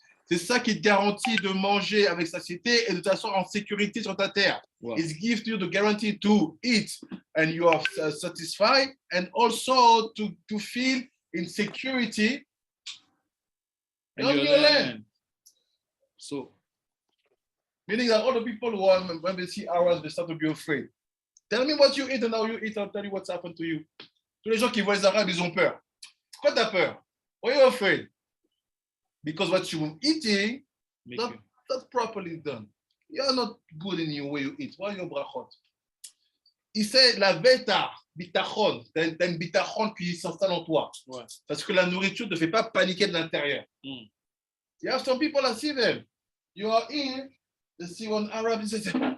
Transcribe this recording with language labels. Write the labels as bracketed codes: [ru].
[fr] C'est ça qui te garantit de manger avec satiété et de t'asseoir en sécurité sur ta terre. [en] Wow. It gives you the guarantee to eat and you are satisfied and also to feel in security on your land. So, meaning that all the people who are, when they see ours, they start to be afraid. Tell me what you eat and how you eat, I'll tell you what's happened to you. [fr] Tous les gens qui voient les Arabes, ils ont peur. Pourquoi tu as peur? [en] Why are you afraid? Because what you're eating, not properly done. You're not good in the way you eat. Why your brachot? [fr] Il sait la bêta, bitachon. T'as une bitachon qui s'installe en toi. Ouais. Parce que la nourriture ne te fait pas paniquer de l'intérieur. [en] You have some people that see them. You are in, they see one Arab, they say,